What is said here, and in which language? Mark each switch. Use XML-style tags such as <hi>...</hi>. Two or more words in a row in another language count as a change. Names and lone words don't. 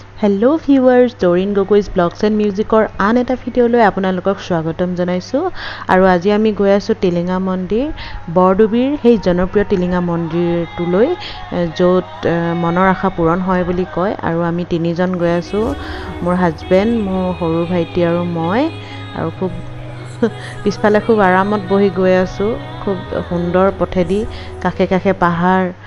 <en>Hello viewers, Darin Gogoi's Blogs and Musicor</en> <as>আন এটা ভিডিঅ' লৈ আপোনালোকক স্বাগতম জনাইছো আৰু আজি আমি গৈ আছো টিলিঙা মন্দিৰ বৰদুবিৰ সেই জনপ্ৰিয় টিলিঙা মন্দিৰটো লৈ য'ত মনৰ আশা পূৰণ হয় বুলি কয় আৰু আমি তিনিজন গৈ আছো মোৰ হাজবেণ্ড মোৰ সৰু ভাইটি আৰু মই আৰু খুব পিছফালে খুব আৰামত বহি গৈ আছো খুব সুন্দৰ পথেদি কাষে কাষে পাহাৰ</as>